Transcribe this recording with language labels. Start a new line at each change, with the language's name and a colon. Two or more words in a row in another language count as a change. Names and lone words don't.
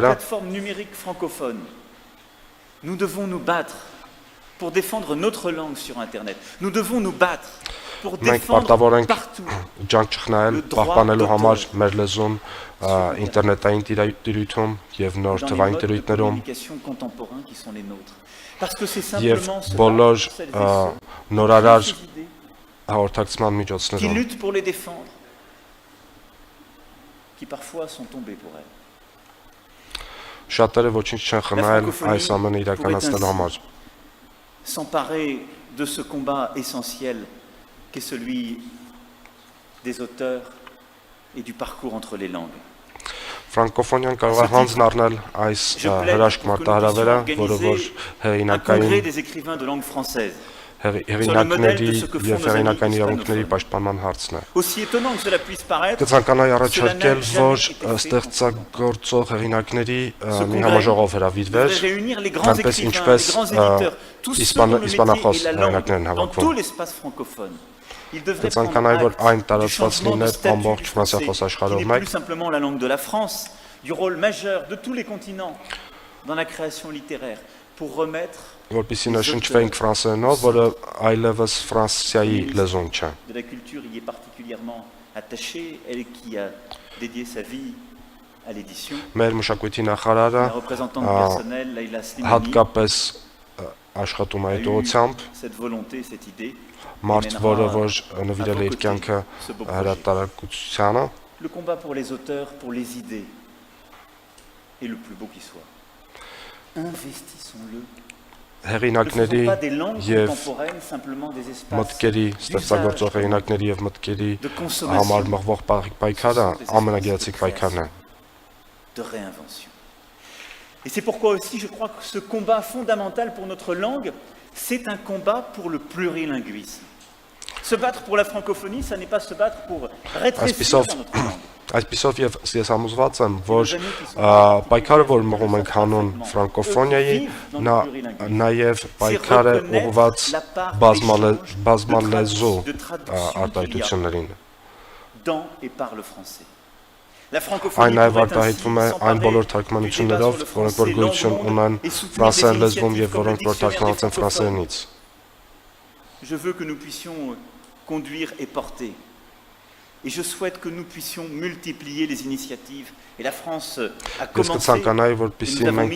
French: plateforme numérique francophone. Nous devons nous battre pour défendre notre langue sur Internet. Nous devons nous battre pour
Armenian: Մենք
French: défendre
Armenian: պարտավոր ենք
French: partout
Armenian: ջանք չխնայել, պահպանելու համար մեր լեզուն ինտերնետային տիրույթում եւ նոր
French: dans les
Armenian: թվային
French: modes de
Armenian: տիրույթներում
French: communication contemporains qui sont les nôtres. Parce que c'est
Armenian: եւ
French: simplement cela,
Armenian: բոլոր
French: celles et ceux
Armenian: նորարար
French: qui ont ces idées,
Armenian: հաղորդակցման
French: qui
Armenian: միջոցներում
French: luttent pour les défendre, qui parfois sont tombés pour elles.
Armenian: շատերը ոչինչ չեն խնայել այս ամենը իրականացնելու համար։
French: S'emparer de ce combat essentiel qu'est celui des auteurs et du parcours entre les langues.
Armenian: Ֆրանկոֆոնիան կարող է հանձն առնել այս հրաշք մարտահրավերը, որը որ
French: Un
Armenian: հեղինակային
French: congrès des écrivains de langue française.
Armenian: հեղինակների եւ հեղինակային իրավունքների պաշտպանման հարցն է։
French: Aussi étonnant que cela puisse paraître,
Armenian: Կցանկանայի առաջարկել, որ ստեղծագործող հեղինակների մի համաժողով հրավիրվեր,
French: devrait réunir les grands
Armenian: այնպես
French: écrivains,
Armenian: ինչպես
French: les grands éditeurs, tous ceux dont le métier
Armenian: իսպանախոս
French: est la
Armenian: հեղինակներն
French: langue, dans
Armenian: հավաքվում։
French: tout l'espace francophone. Il devrait prendre
Armenian: Կցանկանայի, որ այն
French: acte du
Armenian: տարածված
French: changement de
Armenian: լիներ
French: statut
Armenian: ամբողջ
French: du
Armenian: ֆրանսիախոս
French: français,
Armenian: աշխարհով
French: qui n'est
Armenian: մեկ,
French: plus simplement la langue de la France, du rôle majeur de tous les continents dans la création littéraire, pour remettre
Armenian: որպեսզի նշնչվեինք ֆրանսերենով, որը այլևս Ֆրանսիայի լեզուն չէ։
French: de la culture y est particulièrement attachée, elle qui a dédié sa vie à l'édition.
Armenian: Մեր մշակույթի նախարարը
French: La représentante du personnel, Laila Slimani,
Armenian: հատկապես աշխատում է
French: a
Armenian: այդ
French: eu
Armenian: ուղղությամբ,
French: cette volonté, cette idée.
Armenian: մարդ, որը որ նվիրել է իր կյանքը հրատարակությանը,
French: Le combat pour les auteurs, pour les idées, est le plus beau qui soit. Investissons-le. Ne
Armenian: հեղինակների
French: faisons pas des langues
Armenian: եւ
French: contemporaines simplement des espaces
Armenian: մտքերի, ստեղծագործող հեղինակների եւ մտքերի
French: de
Armenian: համար
French: consommation,
Armenian: մղվող պայքարը ամենագեղեցիկ պայքարն է։
French: de réinvention. Et c'est pourquoi aussi je crois que ce combat fondamental pour notre langue, c'est un combat pour le plurilinguisme. Se battre pour la francophonie, ça n'est pas se battre pour rétrécir notre langue.
Armenian: Այսպիսով եւ ես համոզված եմ, որ պայքարը, որ մղում ենք հանուն ֆրանկոֆոնիայի, նա նաեւ պայքար է ուղղված բազմալեզու արտահայտություններին։
French: Dans et par le français. La
Armenian: Այն
French: francophonie
Armenian: նաև
French: pourrait
Armenian: արտահայտվում է
French: ainsi
Armenian: այն բոլոր
French: s'emparer
Armenian: թարգմանություններով,
French: du débat sur le
Armenian: որոնք որ
French: français
Armenian: գոյություն
French: dans le
Armenian: ունեն
French: monde et soutenir
Armenian: ֆրանսերեն
French: des
Armenian: լեզվում
French: initiatives
Armenian: եւ
French: comme le
Armenian: որոնք որ
French: dictionnaire des
Armenian: թարգմանված են
French: francophones.
Armenian: ֆրանսերենից։
French: Je veux que nous puissions conduire et porter Et je souhaite que nous puissions multiplier les initiatives. Et la France a
Armenian: Ես
French: commencé,
Armenian: կցանկանայի,
French: et
Armenian: որպեսզի
French: nous avons
Armenian: մենք